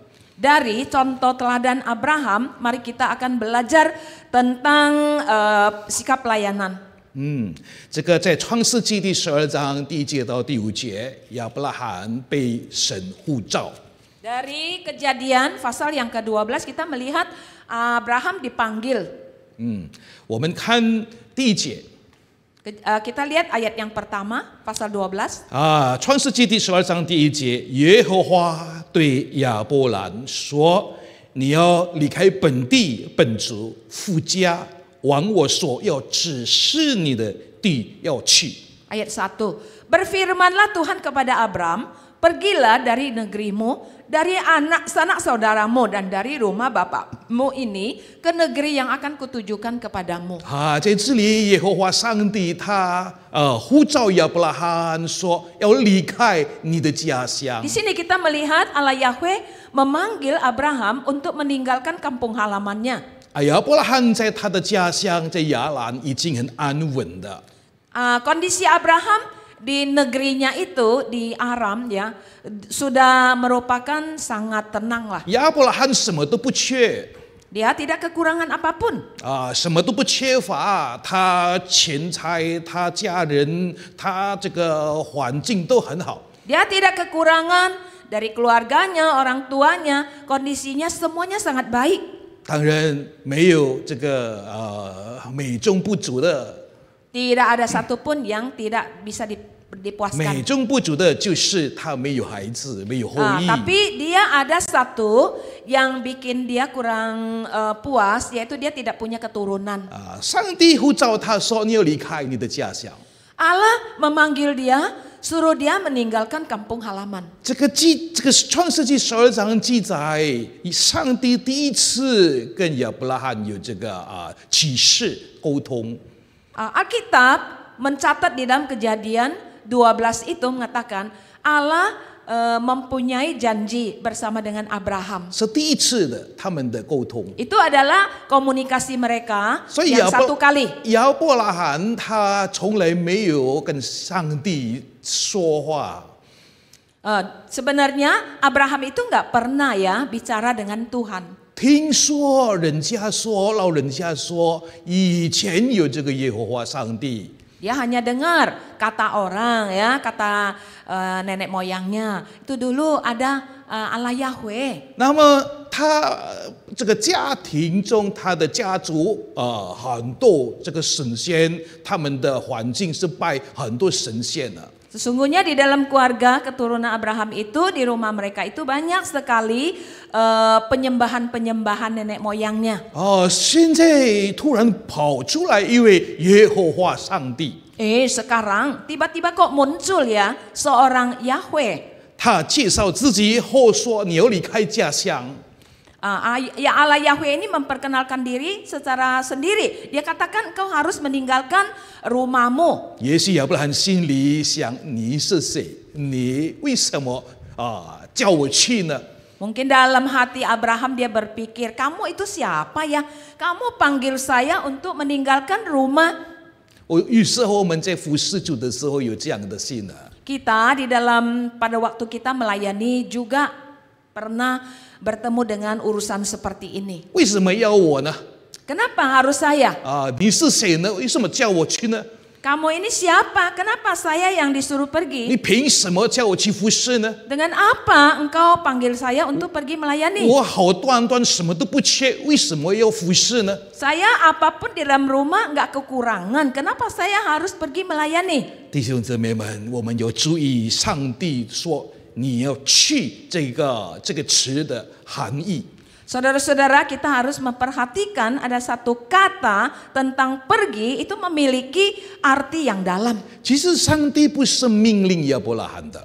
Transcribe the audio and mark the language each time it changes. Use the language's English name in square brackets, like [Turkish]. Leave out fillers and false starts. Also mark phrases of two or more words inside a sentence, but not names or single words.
[Indonesian] Dari contoh teladan Abraham, mari kita akan belajar tentang sikap pelayanan. [Chinese] 这个在创世纪第12章第1节到第5节，亚伯拉罕被神呼召。 [Indonesian] Dari Kejadian pasal yang ke-12 kita melihat Abraham dipanggil. [Chinese] 我们看第1节 [Indonesian] Kita lihat ayat yang pertama, pasal 12. [Chinese] 创世纪第12章第1节，耶和华对亚伯兰说：“你要离开本地、本族、父家，往我所要指示你的地要去。” [Indonesian] Ayat 1. Berfirmanlah Tuhan kepada Abram, pergilah dari negerimu, dari anak sanak saudaramu dan dari rumah bapakmu ini ke negeri yang akan kutujukan kepadamu. [Chinese] 在这里，耶和华上帝他呼召亚伯拉罕说，要离开你的家乡 [Indonesian] Di。sini kita melihat Allah Yahweh memanggil Abraham untuk meninggalkan kampung halamannya. [Chinese] 亚伯拉罕在他的家乡在亚兰已经很安稳的。 [Indonesian] Kondisi Abraham di negerinya itu di Aram ya sudah merupakan sangat tenang lah. [Chinese] 亚伯拉罕什么都不缺。 [Indonesian] Dia tidak kekurangan apapun. [Chinese] 什么都不缺乏，他钱财，他家人，他这个环境都很好。 [Indonesian] Dia tidak kekurangan dari keluarganya, orang tuanya, kondisinya semuanya sangat baik. [Chinese] 当然没有这个美中不足的， [Indonesian] Tidak ada satupun yang tidak bisa [Chinese] 美 [Indonesian] dipuaskan. [Chinese] 中不足的就是他没有孩子，没有后裔。 [Indonesian] Tapi dia ada satu yang bikin dia kurang puas, yaitu dia tidak punya keturunan. [Chinese] 上帝呼召他说：“你要离开你的家乡。” [Indonesian] Allah memanggil dia, suruh dia meninggalkan kampung halaman. [Chinese] 这个创世纪12章记载，上帝第一次跟亚伯拉罕有这个启示沟通。 [Indonesian] Alkitab mencatat di dalam Kejadian 12 itu mengatakan Allah mempunyai janji bersama dengan Abraham. [Chinese] 是第一次的他们的沟通。 [Indonesian] Itu adalah komunikasi mereka [Chinese] 所以 [Indonesian] yang satu kali. [Chinese] 亚伯拉罕他从来没有跟上帝说话。 [Indonesian] Sebenarnya Abraham itu nggak pernah ya bicara dengan Tuhan. [Chinese] 听说人家说，老人家说，以前有这个耶和华上帝。 [Indonesian] Dia hanya dengar kata orang ya, kata nenek moyangnya. Itu dulu ada Allah Yahweh. [Chinese] 那么他这个家庭中，他的家族很多这个神仙，他们的环境是拜很多神仙的。 [Indonesian] Sesungguhnya di dalam keluarga keturunan Abraham itu, di rumah mereka itu banyak sekali penyembahan-penyembahan nenek moyangnya. [Chinese] 现在突然跑出来一位耶和华上帝， [Indonesian] Sekarang tiba-tiba kok muncul ya seorang Yahweh. [Chinese] 他介绍自己后说你要离开家乡。 [Indonesian] Ya Allah Yahweh ini memperkenalkan diri secara sendiri. Dia katakan kau harus meninggalkan rumahmu. [Chinese] 也许亚伯拉罕心里想：你是谁？你为什么叫我去呢？ [Indonesian] Mungkin dalam hati Abraham dia berpikir, kamu itu siapa ya? Kamu panggil saya untuk meninggalkan rumah. [Chinese] 有时候我们在服侍主的时候有这样的心呢。 [Indonesian] Kita di dalam pada waktu kita melayani juga pernah bertemu dengan urusan seperti ini. [Chinese] 为什么要我呢？ [Indonesian] Kenapa harus saya? [Chinese] 你是谁呢？为什么叫我去呢？ [Indonesian] Kamu ini siapa? Kenapa saya yang disuruh [Chinese] 你 [Indonesian] pergi? [Chinese] 凭什么叫我去服侍呢？ [Indonesian] Dengan apa engkau panggil saya untuk pergi melayani? [Chinese] 我好端端什么都不缺，为什么要服侍呢？ [Indonesian] Saya apapun di dalam rumah nggak kekurangan. Kenapa saya harus pergi melayani? [Chinese] 弟兄姊妹们，我们要注意上帝说你要去这个词的含义。 [Indonesian] Saudara-saudara, kita harus memperhatikan ada satu kata tentang pergi itu memiliki arti yang dalam. [Chinese] 其实上帝不是命令亚伯拉罕的，